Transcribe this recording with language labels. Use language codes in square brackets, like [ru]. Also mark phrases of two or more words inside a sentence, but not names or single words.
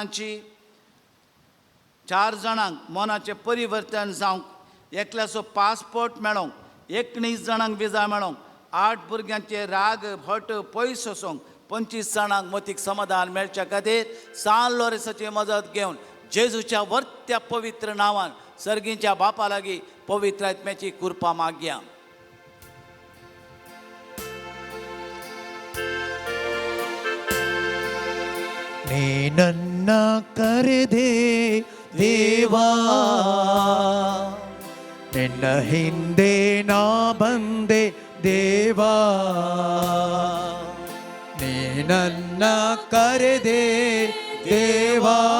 [kok] जाणांक मनाचें परिवर्तन जावंक एकल्याचो पासपोर्ट मेळोंक 19 जाणांक विजा मेळोंक 8 भुरग्यांचे राग हट पयस वचोंक 25 जाणांक मतीक समाधान मेळच्या खातीर सान लोरेसाची मजत घेवन जेजूच्या वर्त्या पवित्र नांवान सर्गीच्या बापा लागीं पवित्र आत्म्याची कृपा मागया [kn] ನೇ ನನ್ನ ಕರೆದೆ ದೇವಾ ನಿನ್ನ ಹಿಂದೆ ನಾ ಬಂದೆ ದೇವಾ ನೇ ನನ್ನ ಕರೆದೆ ದೇವಾ